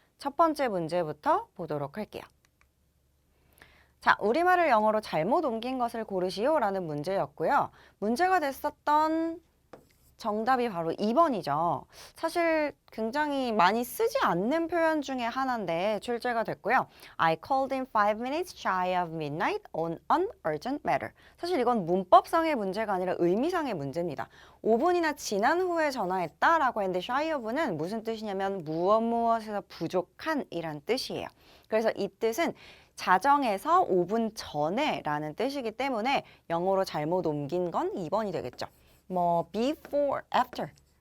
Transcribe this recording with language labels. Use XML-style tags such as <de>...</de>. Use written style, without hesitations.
<ko>첫 번째 문제부터 보도록 할게요. 자, 우리말을 영어로 잘못 옮긴 것을 고르시오 라는 문제였고요. 문제가 됐었던 정답이 바로 2번이죠. 사실 굉장히 많이 쓰지 않는 표현 중에 하나인데 출제가 됐고요.</ko> <en>I called in 5 minutes shy of midnight on an urgent matter.</en> <ko>사실 이건 문법상의 문제가 아니라 의미상의 문제입니다. 5분이나 지난 후에 전화했다라고 했는데 shy of는 무슨 뜻이냐면 무엇에서 부족한 이란 뜻이에요. 그래서 이 뜻은 자정에서 5분 전에 라는 뜻이기 때문에 영어로 잘못 옮긴 건 2번이 되겠죠. 뭐 before, after</ko>